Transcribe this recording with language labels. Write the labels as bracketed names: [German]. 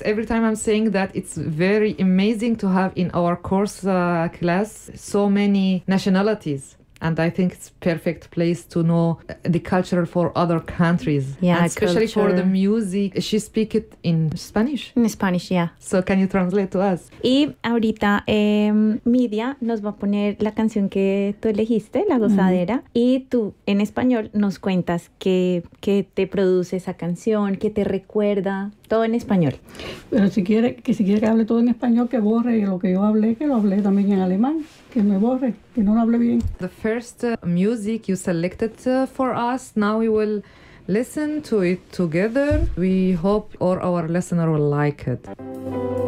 [English] Every time I'm saying that, it's very amazing to have in our course class so many nationalities. And I think it's perfect place to know the culture for other countries. Yeah, and especially culture. For the music. She speak it in Spanish. In Spanish, yeah. So can you translate to us? [Spanish] Y ahorita Media nos va a poner la canción que tú elegiste, La Gozadera. Mm-hmm. Y tú, en español, nos cuentas qué te produce esa canción, qué te recuerda. Todo en español. Pero si quiere que hable todo en español, que borre lo que yo hablé, que lo hablé también en alemán, que me borre, que no lo hable bien. [English] The first music you selected for us, now we will listen to it together. We hope all our listeners will like it.